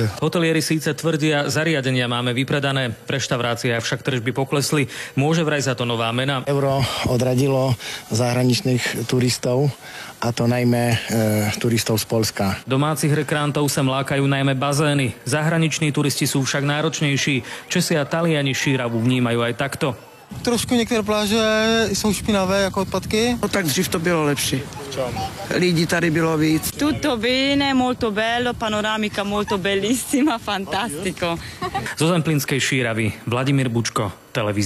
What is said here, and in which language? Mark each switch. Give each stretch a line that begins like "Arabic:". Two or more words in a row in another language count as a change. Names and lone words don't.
Slovak: Hotelieri síce tvrdia, zariadenia máme vypredané, v reštauráciách však tržby poklesli. Môže vraj za to nová mena. Euro odradilo zahraničných turistov, a to najmä turistov z Poľska. Domácich rekreantov sem lákajú najmä bazény. Zahraniční turisti sú však náročnejší. Česi a Taliani Šíravu vnímajú aj takto.
Czech: Trošku některé pláže jsou špinavé jako odpadky. No tak dřív to bylo lepší. Lidí tady bylo víc.
Italian: Tutto bene, molto bello, panoramica molto bellissima, fantastico.
Slovak: Zo Zemplínskej Šíravy Vladimír Bučko, televízia.